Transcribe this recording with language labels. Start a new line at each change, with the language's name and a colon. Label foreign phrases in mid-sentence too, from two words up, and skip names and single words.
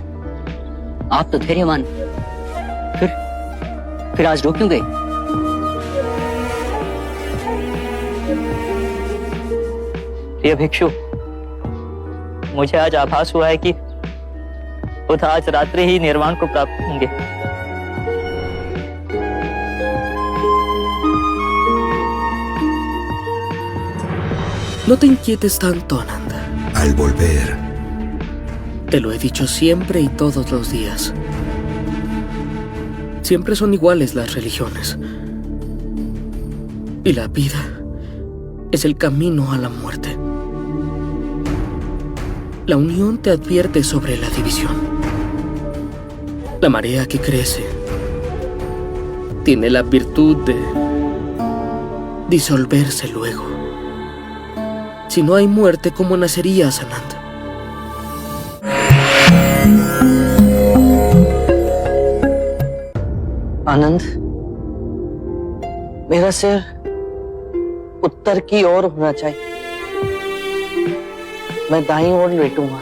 Hindi: आप तो धैर्यवान, फिर आज रो क्यों गए? प्रिय भिक्षु, मुझे आज आभास हुआ है कि बुद्ध आज रात्रि ही निर्वाण को प्राप्त होंगे।
Spanish: No te inquietes tanto, Ananda. Al volver, Te lo he dicho siempre y todos los días. Siempre son iguales las religiones. Y la vida es el camino a la muerte. La unión te advierte sobre la división. La marea que crece tiene la virtud de disolverse luego. Si no hay muerte, ¿cómo nacerías, Ananda?
Hindi: आनंद, मेरा सिर उत्तर की ओर होना चाहिए। मैं दाईं ओर लेटूंगा।